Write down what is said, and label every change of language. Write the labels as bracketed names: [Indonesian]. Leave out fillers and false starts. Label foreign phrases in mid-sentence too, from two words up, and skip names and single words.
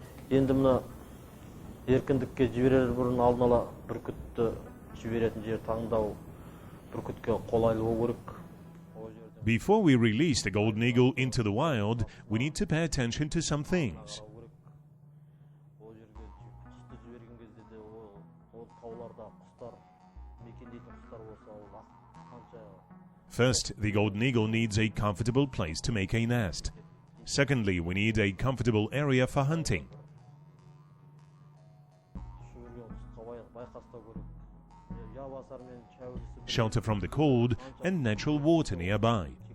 [Kazakh] Енді мына еркіндікке жіберер бұрын алдын ала бүркітті жіберетін жер таңдау бүркітке қолайлы болу керек. [English] Before we release the golden eagle into the wild, we need to pay attention to some things. [Kazakh] Ол жерге құсты жіберген кезде де ол тауларда құстар мекендейтін құстар болса ол қанша. [English] First, the golden eagle needs a comfortable place to make a nest. Secondly, we need a comfortable area for hunting. Shelter from the cold and natural water nearby.